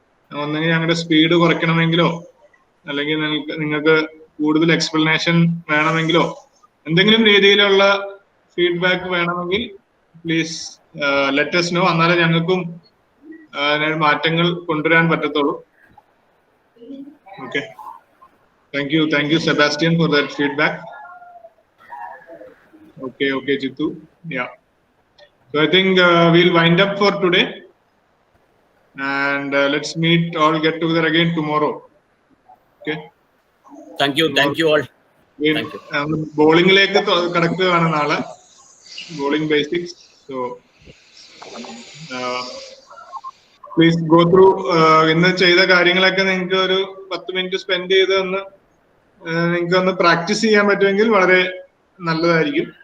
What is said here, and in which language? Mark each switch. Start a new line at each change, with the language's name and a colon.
Malayalam: ഒന്നെങ്കിൽ ഞങ്ങളുടെ സ്പീഡ് കുറയ്ക്കണമെങ്കിലോ അല്ലെങ്കിൽ നിങ്ങൾക്ക് കൂടുതൽ എക്സ്പ്ലനേഷൻ വേണമെങ്കിലോ എന്തെങ്കിലും രീതിയിലുള്ള ഫീഡ്ബാക്ക് വേണമെങ്കിൽ
English: Please let us know.
Malayalam: എന്നാലേ ഞങ്ങൾക്കും മാറ്റങ്ങൾ കൊണ്ടുവരാൻ പറ്റത്തുള്ളൂ.
English: Okay, thank you Sebastian for that feedback. Okay, Jitu. Yeah. So I think we'll wind up for today, and let's get together again tomorrow. Okay. Thank you all. Thank you.
Malayalam: ബോളിംഗിലേക്ക് കടക്കുകയാണ് നാളെ, bowling basics.
English: So please go through.
Malayalam: ഇന്ന് ചെയ്ത കാര്യങ്ങളൊക്കെ നിങ്ങൾക്ക് ഒരു 10 minute spend ചെയ്ത് നിങ്ങൾക്ക് ഒന്ന് പ്രാക്ടീസ് ചെയ്യാൻ പറ്റുമെങ്കിൽ വളരെ നല്ലതായിരിക്കും.